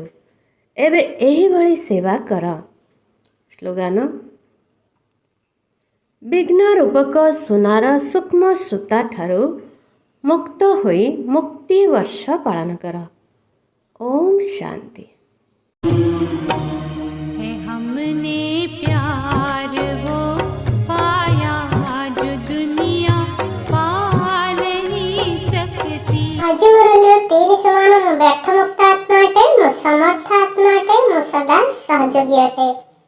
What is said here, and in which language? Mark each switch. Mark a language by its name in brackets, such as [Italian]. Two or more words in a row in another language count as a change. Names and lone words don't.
[Odia] ଏବେ ଏହିଭଳି ସେବା କର। ସ୍ଲୋଗାନ: ବିଘ୍ନ ରୂପକ ସୁନାର ସୂକ୍ଷ୍ମ ସୂତା ଠାରୁ ମୁକ୍ତ ହୋଇ ମୁକ୍ତି ବର୍ଷ ପାଳନ କର। ଓମ୍ ଶାନ୍ତି। [Hindi] हमने प्यार वो पाया जो दुनिया पा नहीं सकती। [Odia] ଆଜି ମୋର ଲିଓ 3 ସମାନ। ମୁଁ ବ୍ୟର୍ଥ ମୁକ୍ତ ଆତ୍ମା ଅଟେ, ମୁଁ ସମର୍ଥ ଆତ୍ମା ଅଟେ, ମୁଁ ସଦା ସହଯୋଗୀ ଅଟେ।